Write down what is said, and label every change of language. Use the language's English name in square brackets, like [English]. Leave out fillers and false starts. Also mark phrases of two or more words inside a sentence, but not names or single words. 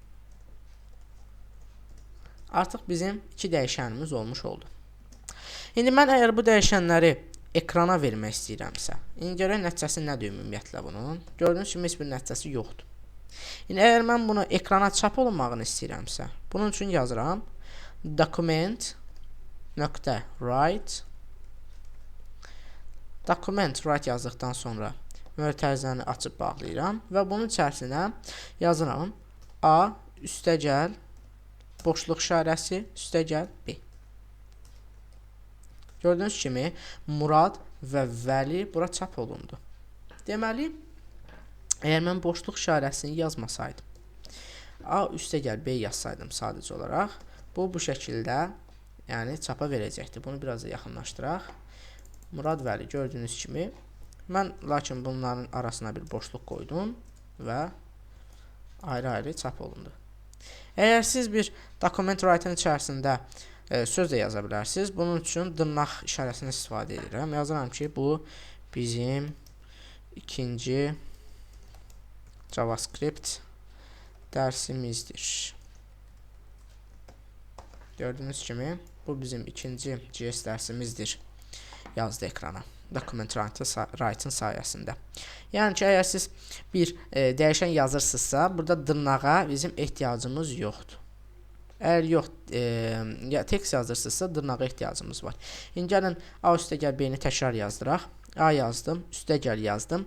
[Azerbaijani] Artıq bizim iki dəyişənimiz olmuş oldu. İndi mən əgər bu dəyişənləri ekrana vermək istəyirəmsə, indi görək nəticəsi nədir ümumiyyətlə bunun? Gördüyünüz kimi heç bir nəticəsi yoxdur. İndi əgər mən bunu ekrana çap olunmağını istəyirəmsə, bunun üçün yazıram document.write document.write yazdıqdan sonra mötərizəni açıb bağlayıram və bunun içərisinə yazıram A üstəgəl boşluq işarəsi üstəgəl B. Gördüyünüz kimi Murad və Vəli bura çap olundu. Deməli, əgər mən boşluq işarəsini yazmasaydım, A üstəgəl B yazsaydım sadəcə olaraq, bu şəkildə yəni çapa verəcəkdir. Bunu biraz da yaxınlaşdıraq. Murad Vəli gördüyünüz kimi, mən lakin bunların arasına bir boşluq qoydum və ayrı-ayrı çap olundu. Əgər siz bir [English] document write-in [Azerbaijani] içərisində söz də yaza bilərsiniz. Bunun üçün dırnaq işarəsini istifadə edirəm. Yazıram ki, bu bizim ikinci JavaScript dərsimizdir. Gördüyünüz kimi, bu bizim ikinci JS dərsimizdir yazdı ekrana. [English] Document write-in [Azerbaijani] sayəsində. Yəni ki, əgər siz bir dəyişən yazırsınızsa, burada dırnağa bizim ehtiyacımız yoxdur. Əgər yox, text yazırsınızsa, dırnağa ehtiyacımız var. İndi gəlin A üstəgəl B-ni təkrar yazdıraq. A yazdım, üstəgəl yazdım.